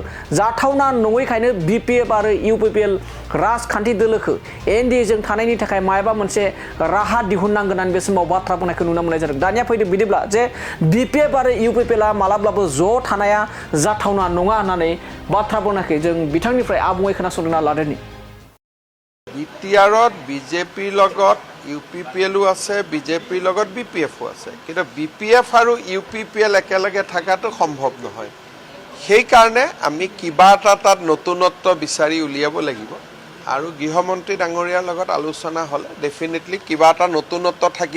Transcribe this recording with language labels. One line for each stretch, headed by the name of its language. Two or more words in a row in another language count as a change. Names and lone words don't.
Bodo: जाथावना नङैखायनो बिपिएफ आरो इउपिपिएल राजखान्थि दोलोखौ एनडिएजों थानायनि थाखाय मायबा मोनसे राहा दिहुननांगोन होननानै बे समाव बाथ्रा बुंनायखौ नुनो मोननाय जादों। दानिया फैदों बिदिब्ला जे बिपिएफ आरो इउपिपिएलआ मालाब्लाबो ज' थानाया जाथावना नङा होननानै बाथ्रा बुंनायखौ जों बिथांनिफ्राय आबुङै खोनासंना लादोंनि।
Assamese: বিটিআৰত বিজেপিৰ লগত ইউপিপিএলো আছে, বিজেপিৰ লগত বিপিএফো আছে, কিন্তু বিপিএফ আৰু ইউপিপিএল একেলগে থকাটো সম্ভৱ নহয়। সেইকাৰণে আমি কিবা এটা তাত নতুনত্ব বিচাৰি উলিয়াব লাগিব আৰু গৃহমন্ত্ৰী ডাঙৰীয়াৰ লগত আলোচনা হ'লে ডেফিনেটলি কিবা এটা নতুনত্ব থাকিব।